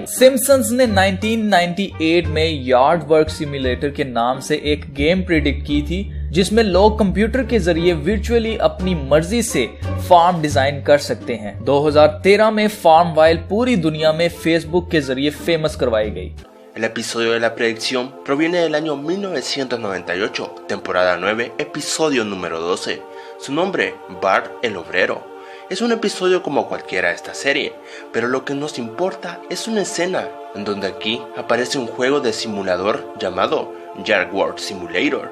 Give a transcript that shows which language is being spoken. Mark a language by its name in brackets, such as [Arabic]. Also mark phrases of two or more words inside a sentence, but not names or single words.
[Hindi] सिम्पसन्स ने 1998 में यार्ड वर्क सिमुलेटर के नाम से एक गेम प्रिडिक्ट की थी जिसमें लोग कंप्यूटर के जरिए वर्चुअली अपनी मर्जी से फार्म डिजाइन कर सकते हैं। 2013 में फार्मवाइल पूरी दुनिया में फेसबुक के जरिए फेमस करवाई गई। [Spanish] El episodio de la predicción proviene del año 1998, temporada 9, episodio número 12. Su nombre, Bart el Obrero. Es un episodio como cualquiera de esta serie, pero lo que nos importa es una escena en donde aquí aparece un juego de simulador llamado Yard Work Simulator.